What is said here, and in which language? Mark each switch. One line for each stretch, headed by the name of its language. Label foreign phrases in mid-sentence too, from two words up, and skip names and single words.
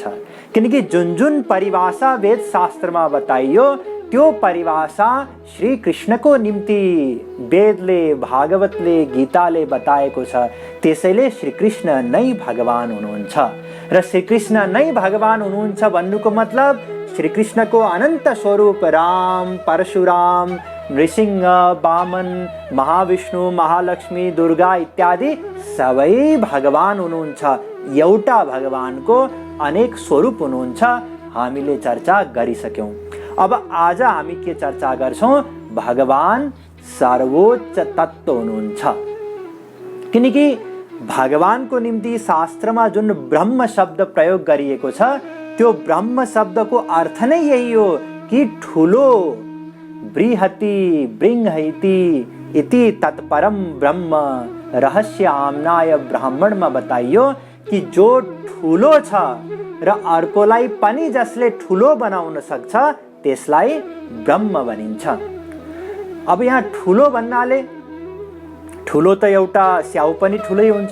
Nepali: किनकि जुन जुन परिभाषा वेद शास्त्रमा बताइयो त्यो परिभाषा श्री कृष्णको निम्ति वेदले, भागवतले, गीताले बताएको छ। त्यसैले श्री कृष्ण नै भगवान हुनुहुन्छ र श्री कृष्ण नै भगवान हुनुहुन्छ भन्नुको मतलब श्री कृष्णको अनन्त स्वरूप राम, परशुराम, नृसिंह, वामन, महाविष्णु, महालक्ष्मी, दुर्गा इत्यादि सबै भगवान हुनुहुन्छ। एउटा भगवानको अनेक स्वरूप हुनुहुन्छ। हामीले चर्चा गरिसक्यौं। अब आज हामी के चर्चा गर्छौं? भगवान सर्वोच्च तत्त्व हुनुहुन्छ। किनकि भगवानको निम्ति शास्त्रमा जुन ब्रह्म शब्द प्रयोग गरिएको छ त्यो ब्रह्म शब्दको अर्थ नै यही हो कि ठुलो,
Sanskrit: बृहति बृंहति इति तत्परम ब्रह्म
Nepali: रहस्य आम्नाय ब्राह्मणमा बताइयो कि जो ठुलो छ र अर्कोलाई पनि जसले ठुलो बनाउन सक्छ त्यसलाई ब्रह्म भनिन्छ। अब यहाँ ठुलो भन्नाले ठुलो त एउटा स्याउ पनि ठुलै हुन्छ।